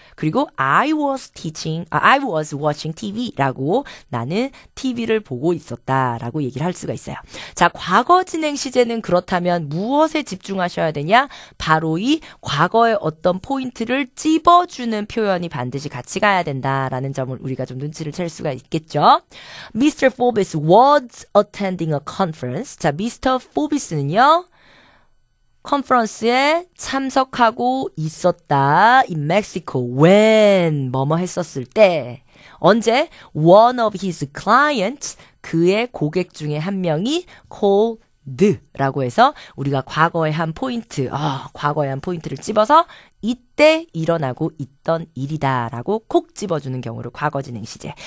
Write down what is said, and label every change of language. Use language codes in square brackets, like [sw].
[ko] 그리고 [en] I was watching TV [ko] 라고 나는 TV를 보고 있었다라고 얘기를 할 수가 있어요. 자, 과거 진행 시제는 그렇다면 무엇에 집중하셔야 되냐? 바로 이 과거의 어떤 포인트를 찝어주는 표현이 반드시 같이 가야 된다라는 점을 우리가 좀 눈치를 챌 수가 있겠죠. [en] Mr. Forbes was attending a conference. [ko] 자, Mr. 포비스는요. 컨퍼런스에 참석하고 있었다. [en] in Mexico. [ko] when 뭐뭐 했었을 때. 언제? [en] one of his clients [ko] 그의 고객 중에 한 명이 called라고 해서 우리가 과거의 한 포인트를 찝어서 이때 일어나고 있던 일이다라고 콕 집어주는 경우를 과거 진행 시제.